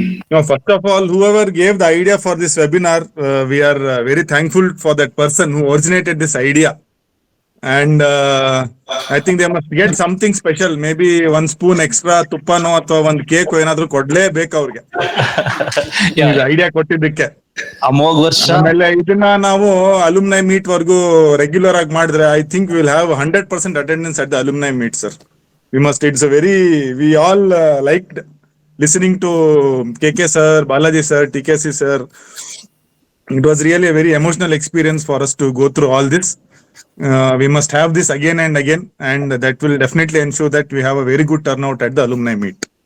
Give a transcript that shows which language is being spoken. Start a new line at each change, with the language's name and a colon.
English: No, first of all, whoever gave the idea for this webinar, we are very thankful for that person who originated this idea. And I think they must get something special, maybe 1 spoon extra
Kannada: ತುಪ್ಪನೋ ಅಥವಾ ಒಂದು cake ಏನಾದ್ರು ಕೊಡ್ಲೇಬೇಕು ಅವ್ರಿಗೆ idea ಕೊಟ್ಟಿದ್ದಕ್ಕೆ. ಅಮೋಘ ವರ್ಷ. ಆಮೇಲೆ ಇದನ್ನ ನಾವು ಅಲುಮ್ನೈ ಮೀಟ್ ವರ್ಗೂ ರೆಗ್ಯುಲರ್ ಆಗಿ ಮಾಡಿದ್ರೆ
English: I think will have 100% attendance at the alumni meet sir. We all liked listening to KK sir, Balaji sir, TKC sir. It was really a very emotional experience for us to go through all this. We must have this again and again, and that will definitely ensure that we have a very good turnout at the alumni meet.